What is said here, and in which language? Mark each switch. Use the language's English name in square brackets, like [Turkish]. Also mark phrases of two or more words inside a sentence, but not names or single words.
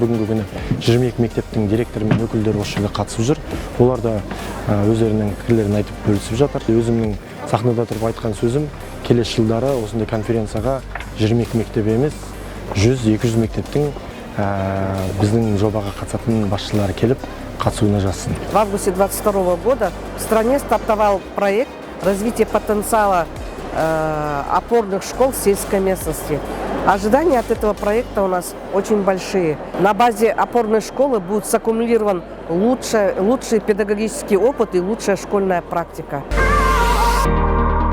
[Kazakh] Бүгінгі күні 22 мектептің директоры мен өкілдері осы жерге қатысып жүр. Олар да өздерінің пікірлерін айтып бөлісіп жатыр. Өзімнің сахнада тұрып айтқан сөзім, келесі жылдары осындай конференцияға 22 мектеп емес, 100-200 мектептің біздің жобаға қатысатын басшылары келіп қатысуына жазсын. [Russian] В августе 2022 года в стране стартовал проект развития потенциала опорных школ в сельской местности. Ожидания от этого проекта у нас очень большие. На базе опорной школы будет саккумулирован лучший педагогический опыт и лучшая школьная практика.